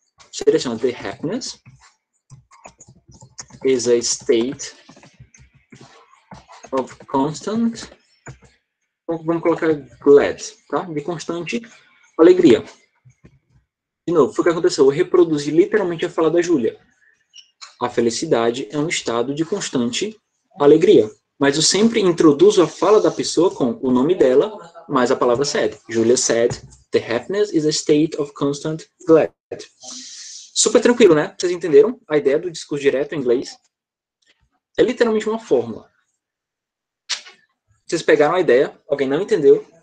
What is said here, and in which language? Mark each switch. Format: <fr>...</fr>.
<pt>Seria assim,</pt> <en>the happiness is a state of constant,</en> <pt>vamos colocar</pt> <en>glad, tá?</en> <pt>De constante alegria. De novo, foi o que aconteceu. Eu reproduzi literalmente a fala da Júlia. A felicidade é um estado de constante alegria. Mas eu sempre introduzo a fala da pessoa com o nome dela, mais a palavra said.</pt> <en>Julia said, the happiness is a state of constant glad.</en> <pt>Super tranquilo, né? Vocês entenderam a ideia do discurso direto em inglês? É literalmente uma fórmula. Vocês pegaram a ideia, alguém não entendeu?</pt>